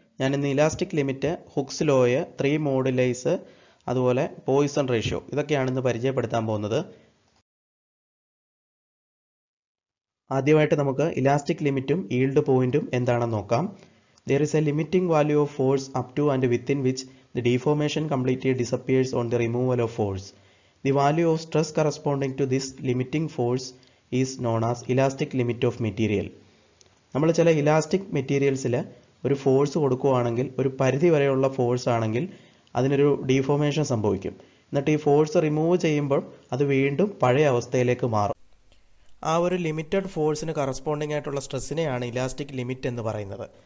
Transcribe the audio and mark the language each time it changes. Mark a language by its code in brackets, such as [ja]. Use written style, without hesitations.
[ml] ഞാൻ ഇന്ന് elastic limit, hooks Loy, 3 മോഡുലൈസ്, അതുപോലെ പോയിസൺ റേഷ്യോ ഇതൊക്കെയാണ് ഇന്ന് പരിചയപ്പെടുത്താൻ പോകുന്നത്. ആദ്യമായിട്ട് നമുക്ക് ഇലാസ്റ്റിക് ലിമിറ്റും ഈൽഡ് പോയിന്റും എന്താണെന്ന് നോക്കാം. [en] There is a limiting value of force up to and within which the deformation completely disappears on the removal of force. The value of stress corresponding to this limiting force is known as elastic limit of material. [ml] നമ്മൾ ചില elastic മെറ്റീരിയൽസിൽ ഒരു force കൊടുക്കുകയാണെങ്കിൽ, ഒരു പരിധി വരെയുള്ള force ആണെങ്കിൽ അതിനൊരു deformation സംഭവിക്കും. എന്നിട്ട് ഈ ഫോഴ്സ് റിമൂവ് ചെയ്യുമ്പോൾ അത് വീണ്ടും പഴയ അവസ്ഥയിലേക്ക് മാറും. ആ ഒരു ലിമിറ്റഡ് ഫോഴ്സിന് കറസ്പോണ്ടിങ് ആയിട്ടുള്ള സ്ട്രെസ്സിനെയാണ് ഇലാസ്റ്റിക് ലിമിറ്റ് എന്ന് പറയുന്നത്.